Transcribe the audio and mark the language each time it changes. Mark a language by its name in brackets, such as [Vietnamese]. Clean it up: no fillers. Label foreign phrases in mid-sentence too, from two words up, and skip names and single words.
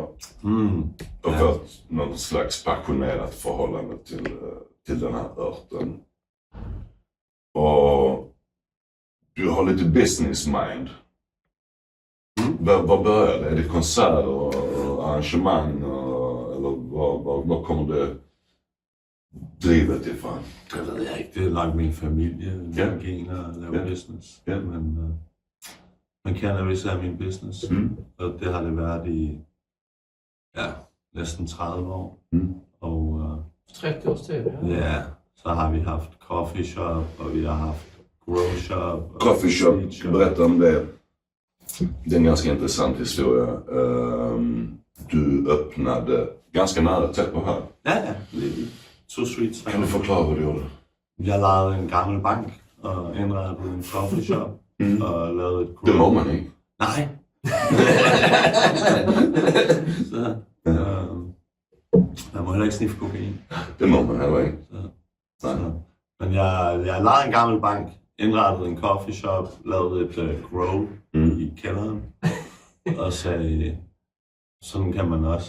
[Swedish] Och fått någon slags passionerat förhållande till den här örten. Och du har lite [English] business mind. [Swedish] Vad börjar det? Är det konserter och arrangemang? Eller vad kommer det drivet ifrån? [Danish] Det ved jeg ikke. Det er nok min familie, mine gener at lave business. Ja. Men cannabis er min business. Og det har det været i næsten 30 år. Og 30 års tid, ja. ja, så har vi haft [English] coffee shop, [Danish] og vi har haft [English] grow shop. Coffee shop, [Swedish] berätta om det. Det är en ganska intressant historia. Du öppnade ganska nära tätt på här. Ja. 2 streets. Kan du förklara vad du gjorde? [Danish] Jeg lejede en gammel bank og indrettede en [English] coffee shop [Danish] og lavede et Det må man ikke. Nej. Så, man må heller ikke sniffe kokain. Det må man heller ikke. Så. Men jeg lejede en gammel bank, indrettede en [English] coffee shop, [Danish] lavede et grow i kælderen og sagde, sådan kan man også.